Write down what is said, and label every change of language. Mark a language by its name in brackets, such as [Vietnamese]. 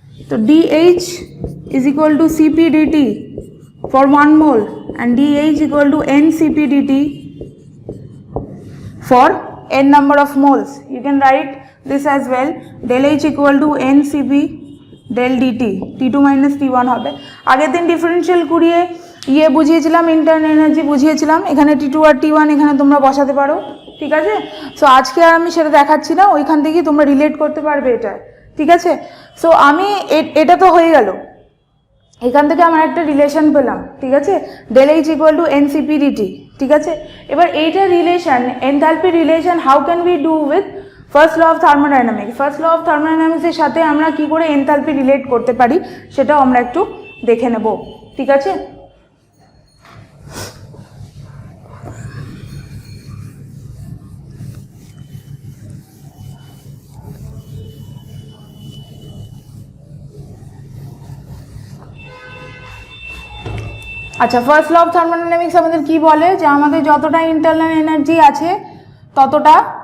[English] তো DH is equal to CP dt for 1 mole and DH equal to NCP dt for n number of moles. You can write this as well, del H equal to NCP del dt, T2 minus T1 হবে। [Bangla] আগের দিন differential করিয়ে বুঝিয়েছিলাম, internal energy বুঝিয়েছিলাম, এখানে T2 আর T1 এখানে তোমরা বসাতে পারো। ঠিক আছে, সো আজকে আর আমি সেটা দেখাচ্ছি না, ওইখান থেকেই তোমরা রিলেট করতে পারবে এটা। ঠিক আছে, সো আমি এটা তো হয়ে গেল, এখান থেকে আমার একটা রিলেশন পেলাম। ঠিক আছে, [English] del H equal to NCP dt। [Bangla] ঠিক আছে, এবার এইটা relation, enthalpy relation, [English] How can we do with first law of thermodynamics. [Bangla] First law of থার্মোডাইনামিক্সের সাথে আমরা কি করে এনথালপি রিলেট করতে পারি সেটাও আমরা একটু দেখে নেব। ঠিক আছে, আচ্ছা, ফার্স্ট ল অফ থার্মোডাইনামিক্স আমাদের কি বলে, যে আমাদের যতটা ইন্টারনাল এনার্জি আছে ততটা